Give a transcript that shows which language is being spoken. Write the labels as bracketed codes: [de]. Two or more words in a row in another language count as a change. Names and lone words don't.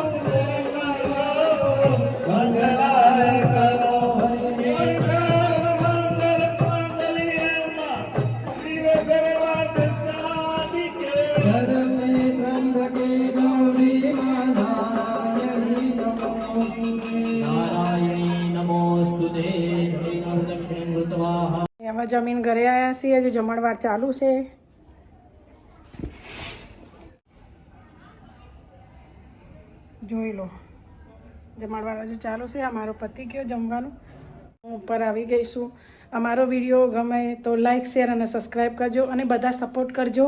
[sa] मंगलाय करो हरि शरण्ये त्र्यंबके गौरी मा नारायणी नमोस्तुते नारायणी नमोस्तुते दक्षिण कृतवाः [gu] હવે જમીન ઘરે આવ્યા છીએ હજુ જમણવાર ચાલુ છે. જોઈ લો જમણવાર હજુ ચાલુ છે. અમારો પતિ ગયો જમવાનું, હું ઉપર આવી ગઈ છું. અમારો વિડીયો ગમે તો [en] like share [gu] અને સબસ્ક્રાઈબ કરજો અને બધા સપોર્ટ કરજો.